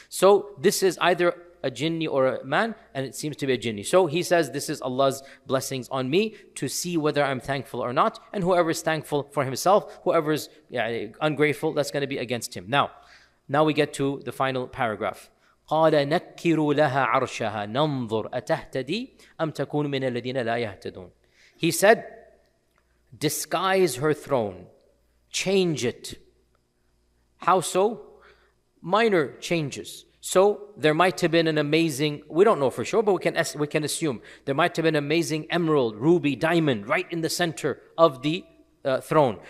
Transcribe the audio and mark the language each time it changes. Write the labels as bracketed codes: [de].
[en] So this is either a jinni or a man, and it seems to be a jinni. So he says, this is Allah's blessings on me to see whether I'm thankful or not. And whoever is thankful for himself, whoever is ungrateful, that's going to be against him. Now we get to the final paragraph. [ar] قال نكروا لها عرشها ننظر أتهتدي أم تكون من الذين لا يهتدون. [en] He said, disguise her throne, change it. How so? Minor changes. So there might have been an amazing, we don't know for sure, but we can assume there might have been an amazing emerald, ruby, diamond right in the center of the throne.